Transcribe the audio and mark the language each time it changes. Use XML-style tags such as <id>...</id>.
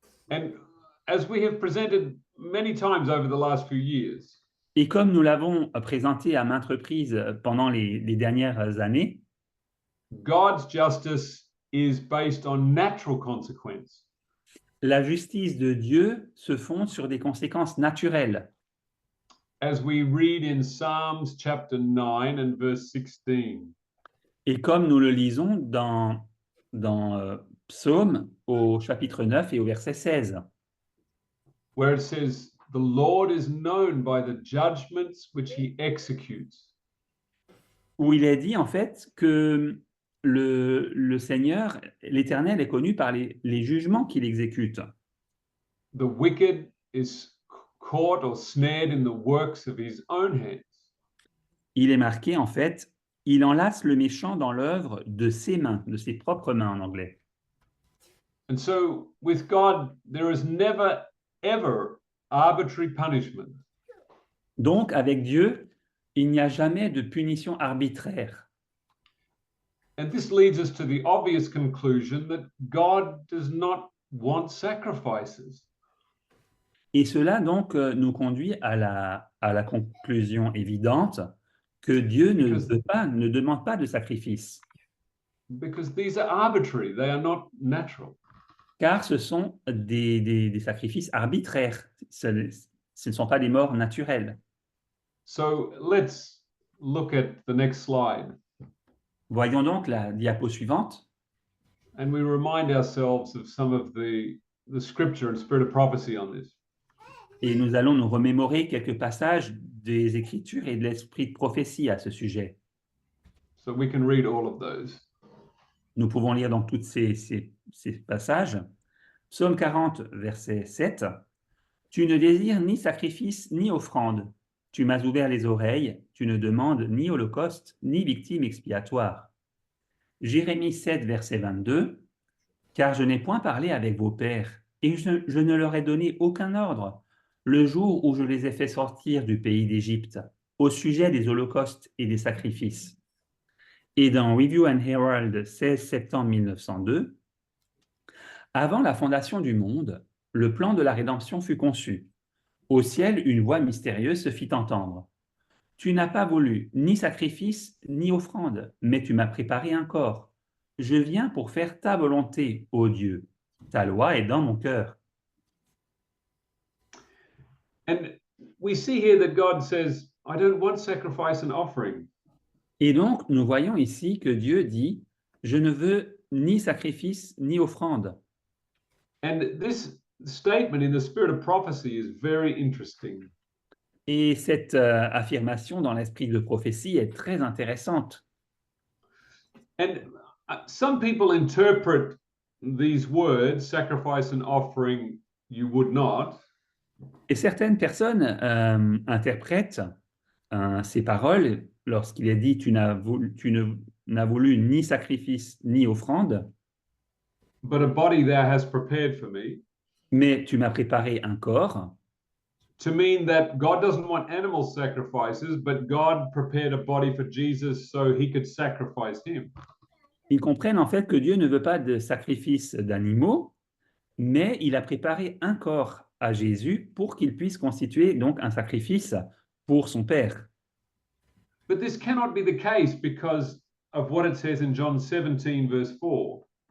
<en>And as we have presented many times over the last few years,</en> <fr>Et comme nous l'avons présenté à maintes reprises pendant les dernières années,</fr> <en>God's justice is based on natural consequence.</en> <fr>la justice de Dieu se fonde sur des conséquences naturelles.</fr> <en>As we read in Psalms chapter 9 and verse 16.</en> <fr>Et comme nous le lisons dans Psaume au chapitre 9 et au verset 16,</fr> <en>where it says, "The Lord is known by the judgments which he executes."</en> <fr>où il est dit en fait que le Seigneur, l'Éternel, est connu par les jugements qu'il exécute.</fr> <en>The wicked is caught or snared in the works of his own hands.</en> <fr>Il est marqué en fait, il enlace le méchant dans l'œuvre de ses mains, de ses propres mains en anglais.</fr> <en>And so with God, there is never, ever arbitrary punishment.</en> <fr>Donc avec Dieu, il n'y a jamais de punition arbitraire.</fr> <en>And this leads us to the obvious conclusion that God does not want sacrifices.</en> <fr>Et cela donc nous conduit à la conclusion évidente que Dieu ne demande pas de sacrifice.</fr> <en>Because these are arbitrary, they are not natural.</en> <fr>Car ce sont des sacrifices arbitraires, ce ne sont pas des morts naturelles.</fr> <en>So let's look at the next slide.</en> <fr>Voyons donc la diapo suivante.</fr> <en>And we remind ourselves of some of the scripture and spirit of prophecy on this.</en> <fr>Et nous allons nous remémorer quelques passages des Écritures et de l'esprit de prophétie à ce sujet.</fr> <en>So we can read all of those.</en> <fr>Nous pouvons lire donc tous ces passages. Psaume 40, verset 7. « Tu ne désires ni sacrifice ni offrande. Tu m'as ouvert les oreilles. Tu ne demandes ni holocauste ni victime expiatoire. » Jérémie 7, verset 22. « Car je n'ai point parlé avec vos pères, et je ne leur ai donné aucun ordre, le jour où je les ai fait sortir du pays d'Égypte, au sujet des holocaustes et des sacrifices. » Et dans Review and Herald, 16 septembre 1902, « Avant la fondation du monde, le plan de la rédemption fut conçu. Au ciel, une voix mystérieuse se fit entendre. Tu n'as pas voulu ni sacrifice ni offrande, mais tu m'as préparé un corps. Je viens pour faire ta volonté, ô Dieu. Ta loi est dans mon cœur. »</fr> <en>And we see here that God says, I don't want sacrifice and offering.</en> <fr>Et donc, nous voyons ici que Dieu dit, je ne veux ni sacrifice, ni offrande.</fr> <en>And this statement in the spirit of prophecy is very interesting.</en> <fr>Et cette affirmation dans l'esprit de prophétie est très intéressante.</fr> <en>And some people interpret these words, sacrifice and offering, you would not.</en> <fr>Et certaines personnes interprètent ces paroles lorsqu'il est dit tu n'as voulu ni sacrifice ni offrande,</fr> <en>But a body thou hast prepared for me,</en> <fr>mais tu m'as préparé un corps,</fr> <en>to mean that God doesn't want animal sacrifices, but God prepared a body for Jesus so he could sacrifice him.</en> <fr>Ils comprennent en fait que Dieu ne veut pas de sacrifice d'animaux, mais il a préparé un corps à Jésus pour qu'il puisse constituer donc un sacrifice pour son Père.</fr> <en>But this cannot be the case because of what it says in John 17, verse 4.</en>